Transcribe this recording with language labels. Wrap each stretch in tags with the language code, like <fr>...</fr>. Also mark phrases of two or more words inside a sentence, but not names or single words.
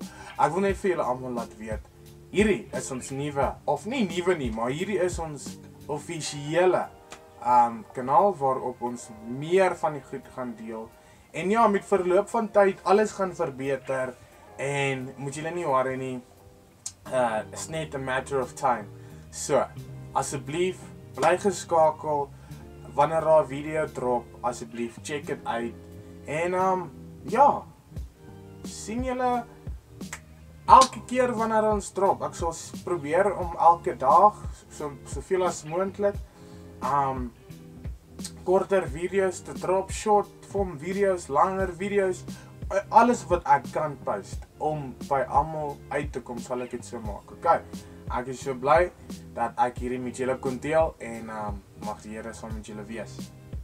<af>Ek wil net vir julle almal laat weet, hierdie is ons nuwe, of nie nuwe nie, maar hierdie is ons offisiële kanaal waarop ons meer van die goed gaan deel. En ja, met verloop van tyd, alles gaan verbeter en moet julle nie worry nie,</af> <en>it's net a matter of time.</en> <af>So, asseblief, bly geskakel, wanneer daar 'n video drop, asseblief, check dit uit. En ja, sien julle elke keer wanneer ons drop. Ek sal probeer om elke dag, soveel as moontlik, korter video's te drop,</af> <en>short form</en> <af>video's, langer video's, alles wat ek kan post om by almal uit te kom, sal ek dit so maak. Okay, ek is so bly dat ek hierdie met julle kon deel en mag die Here saam met julle wees.</af>